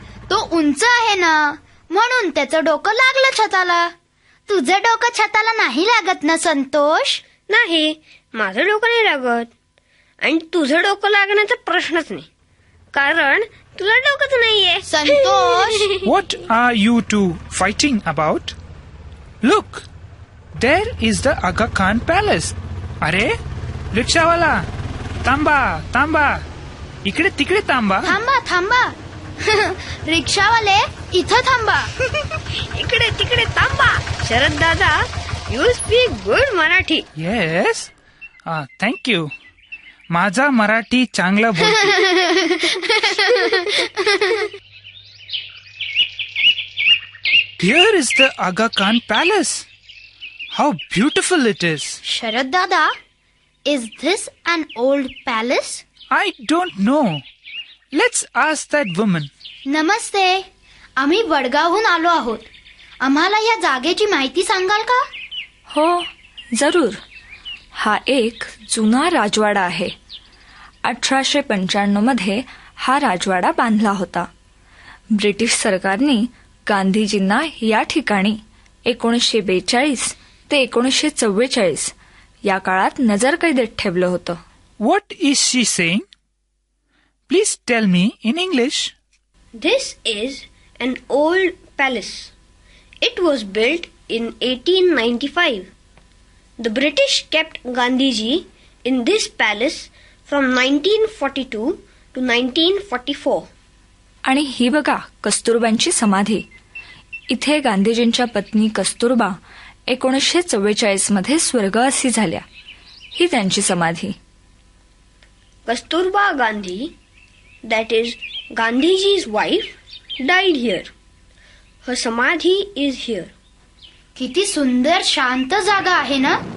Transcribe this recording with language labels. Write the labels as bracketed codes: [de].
[mr] तो उंच आहे ना, म्हणून त्याचं डोकं लागलं छताला. तुझं डोकं छताला नाही लागत ना संतोष? नाही, माझं डोकं नाही लागत. आणि तुझं डोकं लागण्याचा प्रश्नच नाही, कारण तुला डोकंच नाहीये. Santosh, [en] What are you two fighting about? Look, there is the Aga Khan Palace. [mr] अरे, रिक्षावाला, थांबा. इकडे तिकडे थांबा. थांबा. रिक्षावाले, इथं थांबा. इकडे तिकडे थांबा. शरद दादा, [en] You speak good Marathi. Yes, thank you. [mr] माझा मराठी चांगला बोलतो. [en] Here is the Aga Khan Palace. How beautiful it is. शरददादा, is this an old palace? I don't know. Let's ask that woman. [mr] नमस्ते, आम्ही वडगावहून आलो आहोत. आम्हाला या जागेची माहिती सांगाल का? हो, जरूर. हा एक जुना राजवाडा आहे. 1895 मध्ये हा राजवाडा बांधला होता. ब्रिटिश सरकारने गांधीजींना या ठिकाणी 1942 ते 1944 या काळात नजरकैदेत ठेवलं होतं. [en] What is she saying? Please tell me in English. This is an old palace. It was built in 1895. The British kept Gandhiji in this palace from 1942 to 1944. [mr] आणि ही बघा कस्तुरबांची समाधी. इथे गांधीजींच्या पत्नी कस्तुरबा 1944 मध्ये स्वर्गवासी झाल्या. ही त्यांची समाधी. [en] Kasturba Gandhi, that is Gandhiji's wife, died here. Her samadhi is here. [mr] किती सुंदर शांत जागा आहे ना?